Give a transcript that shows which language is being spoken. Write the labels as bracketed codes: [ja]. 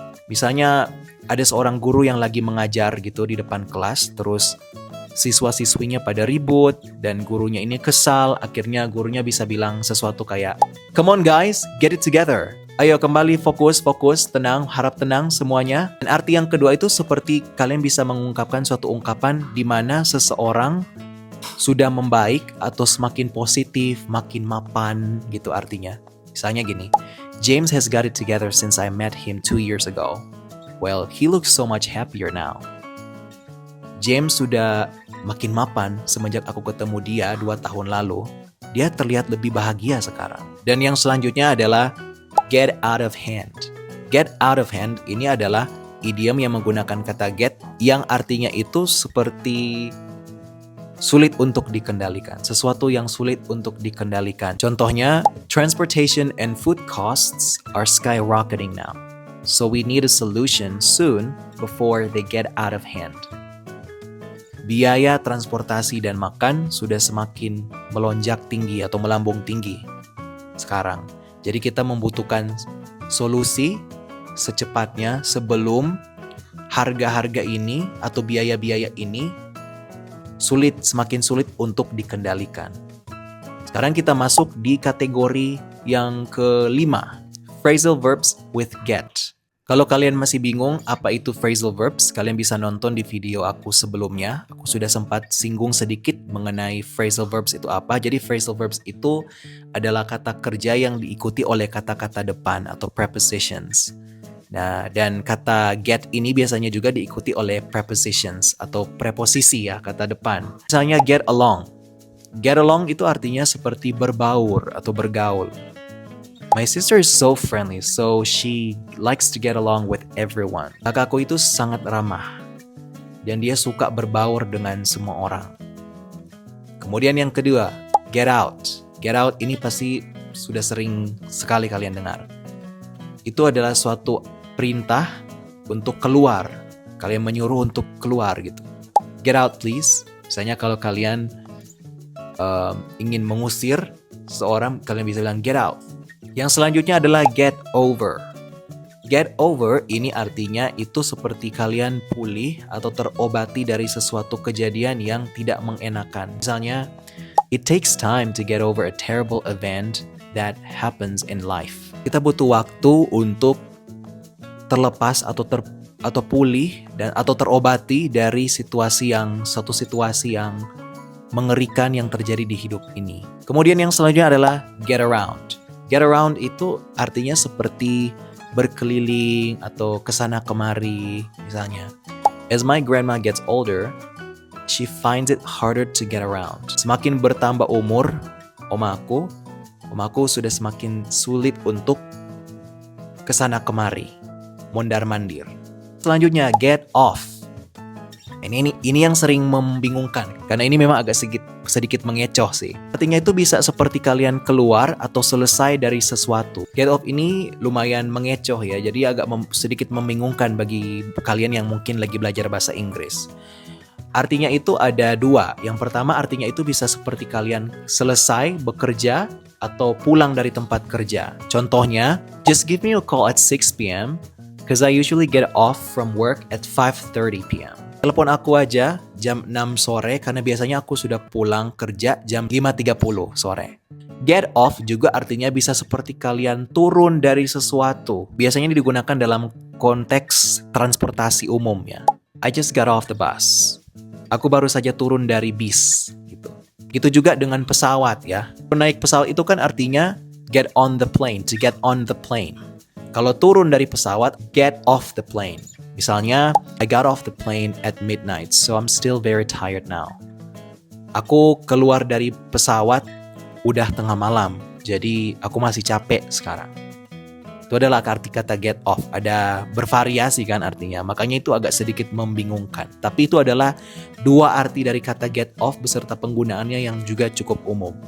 [id] Misalnya ada seorang guru yang lagi mengajar gitu di depan kelas, terus siswa-siswinya pada ribut dan gurunya ini kesal, akhirnya gurunya bisa bilang sesuatu kayak, [en] "Come on guys, get it together. [id] Ayo kembali fokus, tenang, harap tenang semuanya." Dan arti yang kedua itu seperti kalian bisa mengungkapkan suatu ungkapan di mana seseorang sudah membaik atau semakin positif, makin mapan gitu artinya. Misalnya gini, [en] James has got it together since I met him 2 years ago. Well, he looks so much happier now. [id] James sudah makin mapan semenjak aku ketemu dia 2 tahun lalu. Dia terlihat lebih bahagia sekarang. Dan yang selanjutnya adalah get out of hand. Get out of hand ini adalah idiom yang menggunakan kata get yang artinya itu seperti sulit untuk dikendalikan. Sesuatu yang sulit untuk dikendalikan. Contohnya, [en] transportation and food costs are skyrocketing now. So we need a solution soon before they get out of hand. [id] Biaya transportasi dan makan sudah semakin melonjak tinggi atau melambung tinggi sekarang. Jadi kita membutuhkan solusi secepatnya sebelum harga-harga ini atau biaya-biaya ini semakin sulit untuk dikendalikan. Sekarang kita masuk di kategori yang kelima, phrasal verbs with get. Kalau kalian masih bingung apa itu phrasal verbs, kalian bisa nonton di video aku sebelumnya. Aku sudah sempat singgung sedikit mengenai phrasal verbs itu apa. Jadi phrasal verbs itu adalah kata kerja yang diikuti oleh kata-kata depan atau prepositions. Nah, dan kata get ini biasanya juga diikuti oleh prepositions atau preposisi ya, kata depan. Misalnya get along. Get along itu artinya seperti berbaur atau bergaul. [en] My sister is so friendly, so she likes to get along with everyone. [id] Kakakku itu sangat ramah, dan dia suka berbaur dengan semua orang. Kemudian yang kedua, get out. Get out ini pasti sudah sering sekali kalian dengar. Itu adalah suatu perintah untuk keluar. Kalian menyuruh untuk keluar gitu. [en] Get out please. [id] Misalnya kalau kalian ingin mengusir seseorang, kalian bisa bilang get out. Yang selanjutnya adalah get over. Get over ini artinya itu seperti kalian pulih atau terobati dari sesuatu kejadian yang tidak mengenakan. [en] Misalnya, it takes time to get over a terrible event that happens in life. [id] Kita butuh waktu untuk terlepas atau pulih atau terobati dari suatu situasi yang mengerikan yang terjadi di hidup ini. Kemudian yang selanjutnya adalah get around. Get around itu artinya seperti berkeliling atau kesana kemari misalnya. [en] As my grandma gets older, she finds it harder to get around. [id] Semakin bertambah umur, omaku sudah semakin sulit untuk kesana kemari, mondar-mandir. Selanjutnya get off. Ini yang sering membingungkan karena ini memang agak sedikit mengecoh sih. Artinya itu bisa seperti kalian keluar atau selesai dari sesuatu. Get off ini lumayan mengecoh ya, jadi agak sedikit membingungkan bagi kalian yang mungkin lagi belajar bahasa Inggris. Artinya itu ada dua. Yang pertama artinya itu bisa seperti kalian selesai bekerja atau pulang dari tempat kerja. [en] Contohnya, just give me a call at 6 p.m. because I usually get off from work at 5:30 p.m. [id] Telepon aku aja jam 6 sore karena biasanya aku sudah pulang kerja jam 5.30 sore. Get off juga artinya bisa seperti kalian turun dari sesuatu. Biasanya digunakan dalam konteks transportasi umum ya. [en] I just got off the bus. [id] Aku baru saja turun dari bis gitu. Gitu juga dengan pesawat ya. Naik pesawat itu kan artinya get on the plane, [en] to get on the plane. [id] Kalau turun dari pesawat, [en] get off the plane. Misalnya, I got off the plane at midnight, so I'm still very tired now. [id] Aku keluar dari pesawat udah tengah malam, jadi aku masih capek sekarang. Itu adalah arti kata get off. Ada bervariasi kan artinya, makanya itu agak sedikit membingungkan. Tapi itu adalah dua arti dari kata get off beserta penggunaannya yang juga cukup umum.